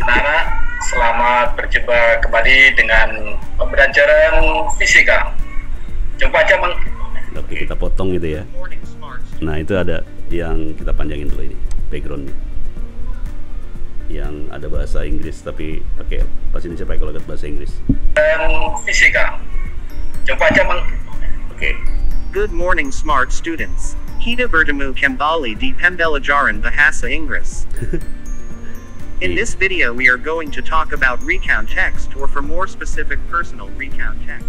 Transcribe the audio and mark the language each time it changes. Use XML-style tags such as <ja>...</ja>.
<id>Anak-anak, selamat berjumpa kembali dengan pembelajaran fisika. Coba aja Oke, kita potong gitu ya. Nah itu ada yang kita panjangin dulu ini, backgroundnya, yang ada bahasa Inggris tapi pakai pas ini saya pakai logat bahasa Inggris. Fisika. Coba aja Oke.</id> <en>Good morning, smart students.</en> <id>Kita bertemu kembali di pembelajaran bahasa Inggris.</id> <en>In this video we are going to talk about recount text, or for more specific, personal recount text.</en>